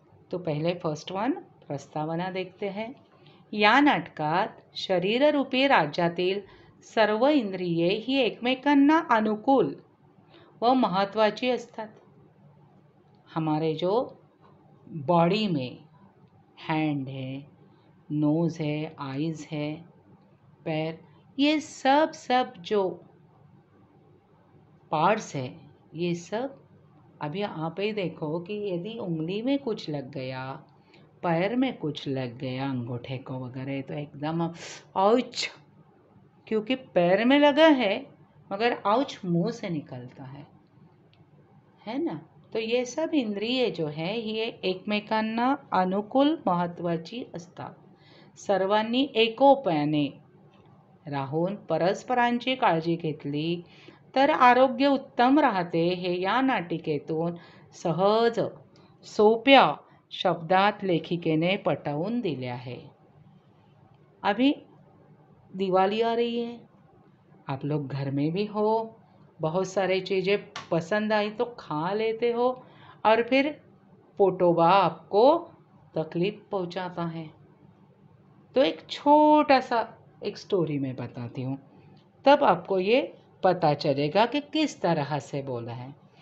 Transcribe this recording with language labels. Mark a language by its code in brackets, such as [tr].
[hi] तो पहले first one प्रस्तावना देखते हैं. [mr] या नाटकात शरीररूपी राज्यातील सर्व इंद्रिये ही एकमेकांना अनुकूल व महत्त्वाची असतात. [hi] हमारे जो बॉडी में हैंड है, नोज़ है, आईज़ है, पैर, ये सब जो पार्ट्स है, ये सब अभी आप ही देखो कि यदि उंगली में कुछ लग गया, पैर में कुछ लग गया, अंगूठे को वगैरह, तो एकदम आउच, क्योंकि पैर में लगा है मगर आउच मुंह से निकलता है ना. तो ये सब इंद्रिये जो है [mr] ये एकमेकांना अनुकूल महत्त्वाची असतात. सर्वांनी एकोप्याने राहून परस्परांची काळजी घेतली तर आरोग्य उत्तम राहते, हे या नाटिकेतून सहज सोप्या शब्दात लेखिकेने पटवून दिले आहे. [hi] अभी दिवाली आ रही है, आप लोग घर में भी हो, बहुत सारे चीज़ें पसंद आई तो खा लेते हो और फिर पोटोबा आपको तकलीफ पहुंचाता है. तो एक छोटा सा एक स्टोरी मैं बताती हूँ, तब आपको ये पता चलेगा कि किस तरह से बोला है.